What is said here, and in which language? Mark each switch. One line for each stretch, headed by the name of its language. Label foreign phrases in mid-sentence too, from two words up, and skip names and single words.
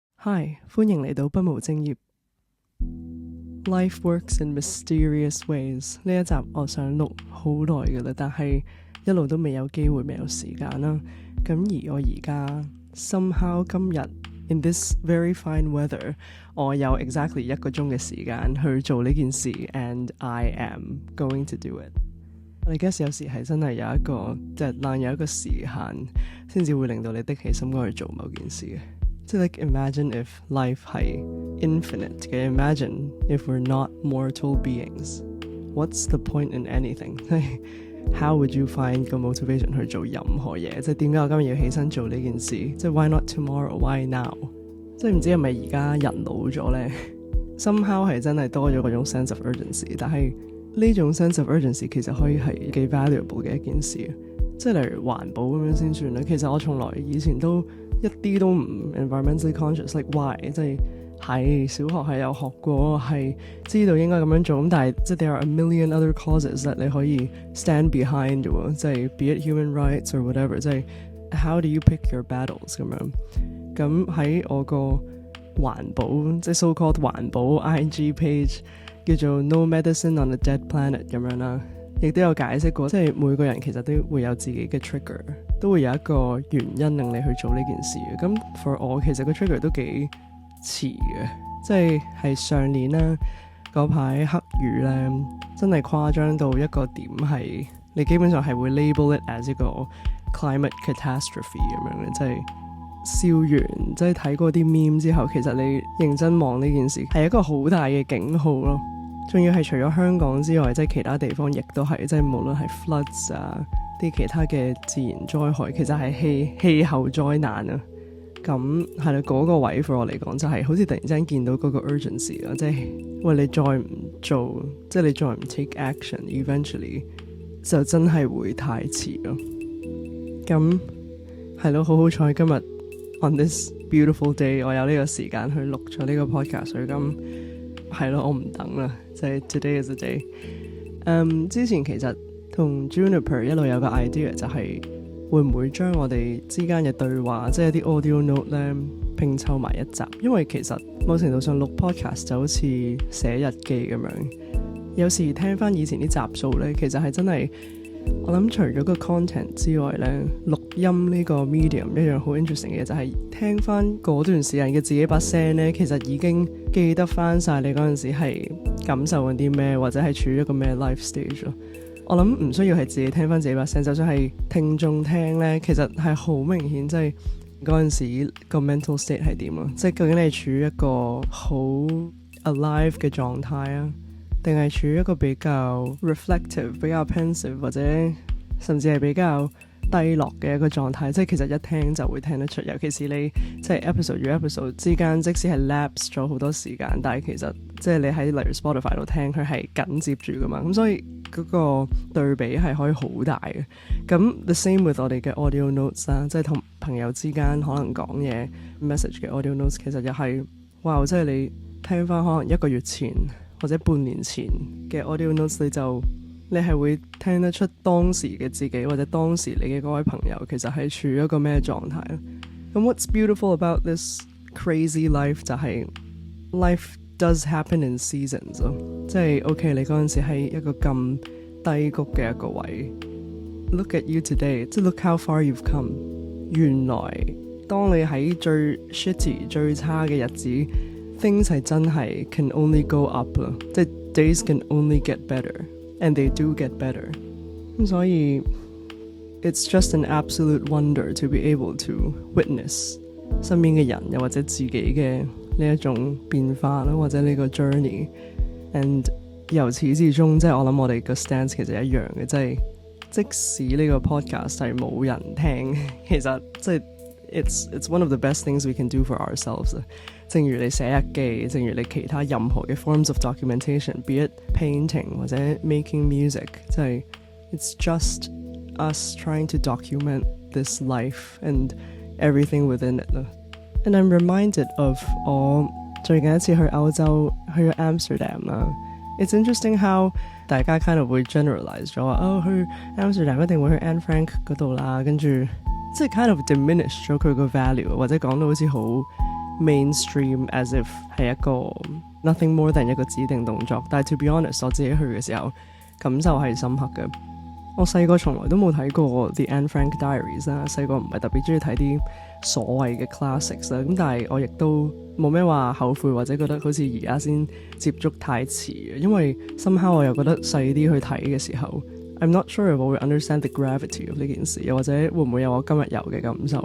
English: Hi，
Cantonese: 歡迎嚟到不務正業。
English: Life works in mysterious ways。
Cantonese: 呢一集我想錄好耐㗎啦，但係一路都未有機會，未有時間啦。咁而我而家 somehow 今日
English: in this very fine weather，
Cantonese: 我有 exactly 1個鐘嘅時間去做呢件事 ，
English: and I am going to do it。I guess
Cantonese: 有時係真係有一個 deadline， 有一個時限，先至會令到你的起心肝去做某件事嘅。
English: 即係 like imagine if life 係 infinite 嘅 ，imagine if we're not mortal beings. What's the point in anything? How would you find 個 motivation
Cantonese: 去做任何嘢？即係點解我今日要起身做呢件事？
English: 即係 why not tomorrow? Why now?
Cantonese: 即係唔知係咪而家人老咗咧？somehow 係真係多咗嗰種
English: sense of urgency，
Cantonese: 但係呢種
English: sense of urgency
Cantonese: 其實可以係幾 valuable 嘅一件事。即係例如環保咁樣先算啦。其實我從來以前都一啲都唔
English: environmentally conscious，like why？
Cantonese: 即係小學係有學過，係知道應該咁樣做，咁但係即係
English: there are a million other causes that
Cantonese: 你可以
English: stand behind
Cantonese: 嘅喎，即係
English: be it human rights or whatever，即係 how do you pick your battles 咁樣。
Cantonese: 咁喺我個環保即係
English: so called
Cantonese: 環保 IG page 叫做 nomedicineonadeadplanet 咁樣啦。亦都有解釋過，即係每個人其實都會有自己嘅 trigger， 都會有一個原因令你去做呢件事嘅。咁 for 我其實個 trigger 都幾遲嘅，即係上年啦，嗰排黑雨咧，真係誇張到一個點係，你基本上係會
English: label it as
Cantonese: 一個
English: climate catastrophe
Cantonese: 咁樣嘅，即係笑完即係睇過啲 meme 之後，其實你認真望呢件事係一個好大嘅警號咯。仲要係除咗香港之外，即係其他地方亦都係，即係無論係 floods 啊，啲其他嘅自然災害，其實係氣候災難啊。咁係啦，嗰個位 for 我嚟講就係好似突然之間見到嗰個 urgency 啦，即係喂，你再唔做，即係你再唔
English: take action，eventually
Cantonese: 就真係會太遲咯。咁係咯，好彩今日
English: on this beautiful day，
Cantonese: 我有呢個時間去錄咗呢個 podcast， 所以咁係咯，我唔等啦，即係
English: today is the day。
Cantonese: 之前其實同 Juniper 一路有個 idea， 就係會唔會將我哋之間嘅對話，即係啲 Audionote 咧拼湊埋一集，因為其實某程度上錄 podcast 就好似寫日記咁樣。有時聽翻以前啲集數咧，其實係真係我諗除咗個 content 之外咧，錄音呢個 medium 一樣好 interesting 嘅嘢，就係聽翻嗰段時間嘅自己把聲咧，其實已經記得翻晒你嗰陣時係感受緊啲咩，或者係處於一個咩
English: life stage
Cantonese: 咯。我諗唔需要係自己聽翻自己把聲，就算係聽眾聽咧，其實係好明顯，即係嗰陣時個 mental state 係點咯，即係究竟你係處於一個好 alive 嘅狀態啊，定係處於一個比較 reflective、比較 pensive 或者甚至係比較低落嘅一個狀態，即係其實一聽就會聽得出，尤其是你即係 episode 與 episode 之間，即使係 lapse 咗好多時間，但係其實即係你喺例如 Spotify 度聽，佢係緊接住噶嘛，咁所以嗰個對比係可以好大嘅。咁
English: the same with
Cantonese: 我哋嘅
English: audio notes
Cantonese: 啦，即係同朋友之間可能講嘢 message 嘅
English: audio notes，
Cantonese: 其實又係哇，即係你聽翻可能1個月前或者半年前嘅
English: audio notes，
Cantonese: 你係會聽得出當時嘅自己或者當時你嘅嗰位朋友其實係處於一個咩狀態。咁
English: what's beautiful about this crazy life
Cantonese: 就係
English: life does happen in seasons
Cantonese: 咯，即係 OK 你嗰陣時喺一個咁低谷嘅一個位，
English: look at you today，即係 look how far you've come。
Cantonese: 原來當你喺最
English: shitty
Cantonese: 最差嘅日子，
English: things
Cantonese: 係真係
English: can only go up
Cantonese: 咯，即係
English: days can only get better。And they do get better。
Cantonese: 咁所以
English: it's just an absolute wonder to be able to witness
Cantonese: 身邊嘅人又或者自己嘅呢一種變化啦，或者呢個 journey。And 由始至終，即係我諗我哋個 stance 其實一樣嘅，即係即使呢個 podcast 係冇人聽，其實即係
English: It's one of the best things we can do for ourselves。
Cantonese: 正如你寫日記，正如你其他任何嘅
English: forms of documentation，be it painting
Cantonese: 或者
English: making music，即係 it's just us trying to document this life and everything within it。 And I'm reminded of
Cantonese: 我最近一次去歐洲，去咗 Amsterdam 啦。
English: It's interesting how
Cantonese: 大家
English: kind of
Cantonese: 會 generalize 咗話，去 Amsterdam 一定會去 Anne Frank 嗰度啦，跟住即係
English: kind of diminish
Cantonese: 咗佢個 value， 或者講到好似好 mainstream
English: as if
Cantonese: 係一個
English: nothing more than
Cantonese: 一個指定動作，但係
English: to be honest
Cantonese: 我自己去嘅時候感受係深刻嘅。我細個從來都冇睇過 The Anne Frank Diaries 啦，細個唔係特別中意睇啲所謂嘅 classics 啦，咁但係我亦都冇咩話後悔或者覺得好似而家先接觸太遲嘅，因為 somehow 我又覺得細啲去睇嘅時候
English: I'm not sure if
Cantonese: 我會
English: understand the gravity of
Cantonese: 呢件事，又或者會唔會有我今日有嘅感受。